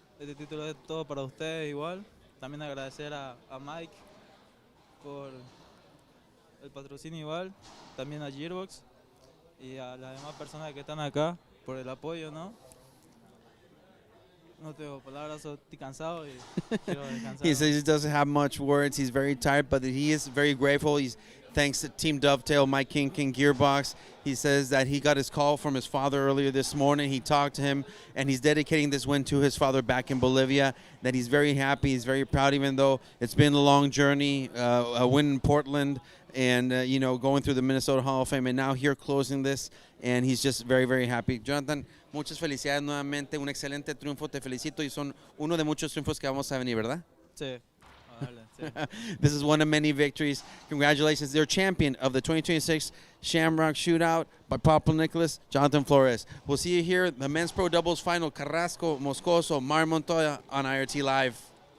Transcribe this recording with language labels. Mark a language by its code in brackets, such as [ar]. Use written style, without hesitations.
[es] Este título es todo para ustedes igual. También agradecer a Mike por el patrocinio igual, también a Gearbox y a las demás personas que están acá por el apoyo, ¿no? No tengo palabras, estoy cansado y quiero descansar. [en] He says he doesn't have much words. He's very tired, but he is very grateful. He's thanks to Team Dovetail, Mike King Gearbox. He says that he got his call from his father earlier this morning. He talked to him, and he's dedicating this win to his father back in Bolivia. That he's very happy, he's very proud, even though it's been a long journey, a win in Portland, and you know, going through the Minnesota Hall of Fame, and now here closing this, and he's just very, very happy. [es] Jonathan, muchas felicidades nuevamente, un excelente triunfo, te felicito, y son uno de muchos triunfos que vamos a venir, ¿verdad? Sí. [en] This is one of many victories. Congratulations. They're champion of the 2026 Shamrock Shootout by Papanicholas, Jonathan Flores. We'll see you here, the men's pro doubles final, Carrasco, Moscoso, Mar Montoya on IRT Live.